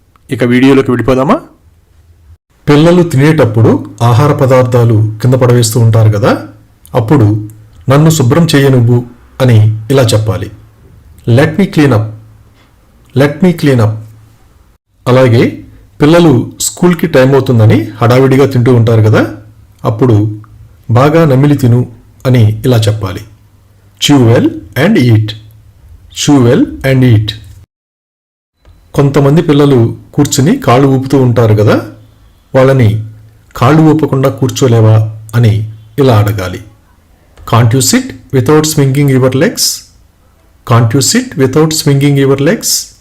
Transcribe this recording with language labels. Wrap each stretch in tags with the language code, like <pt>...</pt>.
<te>ఇక వీడియోలోకి వెళ్ళిపోదామా? పిల్లలు తినేటప్పుడు ఆహార పదార్థాలు కింద పడవేస్తూ ఉంటారు కదా, అప్పుడు నన్ను శుభ్రం చేయనువ్వు అని ఇలా చెప్పాలి.</te> <en>Let me clean up, let me clean up.</en> <te>అలాగే పిల్లలు స్కూల్కి టైం అవుతుందని హడావిడిగా తింటూ ఉంటారు కదా, అప్పుడు బాగా నమిలి తిను అని ఇలా చెప్పాలి.</te> <en>chew well and eat, chew well and eat.</en> <te>కొంతమంది పిల్లలు కూర్చుని కాళ్ళు ఊపుతూ ఉంటారు కదా, వాళ్ళని కాళ్ళు ఊపకుండా కూర్చోలేవా అని ఇలా అడగాలి.</te> <en>Can't you sit without swinging your legs, can't you sit without swinging your legs.</en>